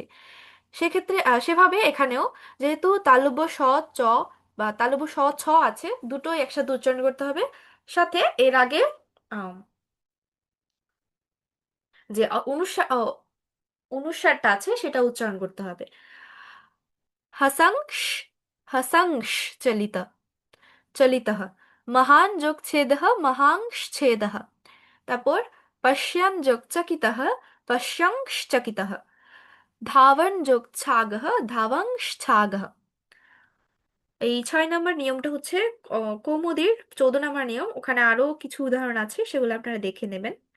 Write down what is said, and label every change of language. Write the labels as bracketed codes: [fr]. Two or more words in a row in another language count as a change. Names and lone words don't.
[bn] সেক্ষেত্রে সেভাবে এখানেও যেহেতু তালব্য স, চ বা তালব্য স, ছ আছে, দুটোই একসাথে উচ্চারণ করতে হবে। সাথে এর আগে আম, যে অনুস্বারটা আছে সেটা উচ্চারণ করতে হবে। [sa] हसंक्ष, हसंक्ष चलित, चलितः। महान् যোগ ছেদः, महांश ছেদः। তারপর পশ্যन् যোগ চকিতः, পশ্যংশ চকিতः। ধাবন যোগ ছাগः, ধাবংশ ছাগः। [bn] এই 6 নম্বর নিয়মটা হচ্ছে কৌমুদীর 14 নম্বর নিয়ম, ওখানে আরো কিছু উদাহরণ আছে, সেগুলো আপনারা দেখে নেবেন।